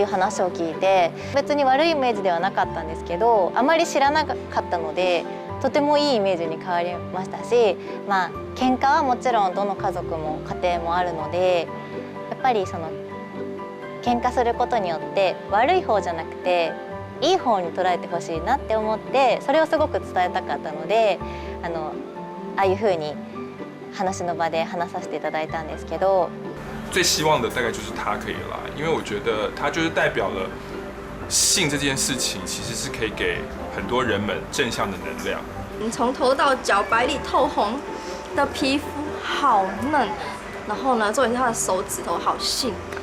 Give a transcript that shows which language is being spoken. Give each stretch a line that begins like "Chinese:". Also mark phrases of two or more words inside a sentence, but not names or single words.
Japanese: 話を聞いて、別に悪いイメージではなかったんですけど、あまり知らなかったのでとてもいいイメージに変わりましたし、喧嘩はもちろんどの家族も家庭もあるので、やっぱり喧嘩することによって悪い方じゃなくていい方に捉えてほしいなって思って、それをすごく伝えたかったのでああいう風に話の場で話させていただいたんですけど。
Chinese: 最希望的大概就是他可以来，因为我觉得他就是代表了性这件事情，其实是可以给很多人们正向的能量。你从头到脚白里透红的皮肤好嫩，然后呢，重点是他的手指头好性感。